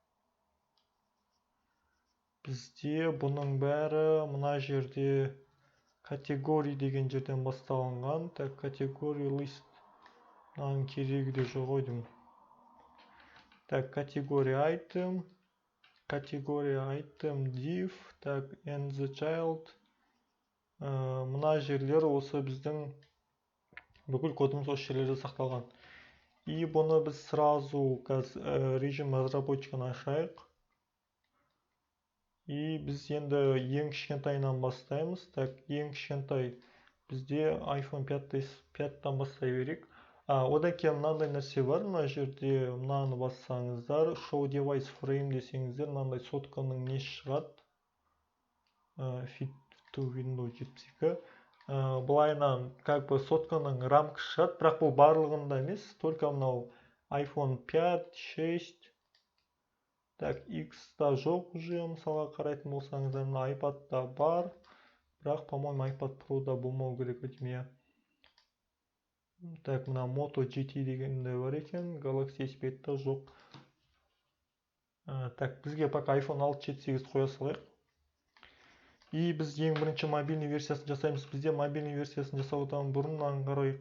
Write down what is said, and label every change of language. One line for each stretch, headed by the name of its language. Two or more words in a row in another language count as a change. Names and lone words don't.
Kazakh: Бізде бұның бәрі мына жерде категорий деген жерден басталынған.
Russian: Так, категорий list.
Kazakh: Мынаның керегі де жоқ ой деймін.
Russian: Так, категория item div, так,
English: and the child.
Kazakh: Мына жерлер осы біздің бүкіл кодымыз осы жерлерде сақталған. И бұны біз
Russian: сразу режим
Kazakh: разработчиканы ашайық. И біз енді ең кішкентайынан бастаймыз. Так, ең кішкентай бізде iPhone 5-тан бастай берейік. Одан кейін мынандай нәрсе бар. Мына жерде мынаны бассаңыздар,
English: show device frame
Kazakh: десеңіздер, мынандай сотканың несі шығады.
English: Fit to Windows 72.
Kazakh: Бұлайынан сотканың рамкасы шығады, бірақ бұл барлығында емес, только мынау iPhone 5, 6, так, X-та жоқ уже, мысалға қарайтын болсаңыздар, мына iPad-та бар, бірақ, по-моему, iPad Pro-да болмау керек өтеме. Так, мына Moto GT дегенде бар екен, Galaxy S5-та жоқ. Так, бізге пока iPhone 6-7-8 қоя салайық. И біз ең бірінші мобильный версиясын жасаймыз. Бізде мобильный версиясын жасаудан бұрын қарайық.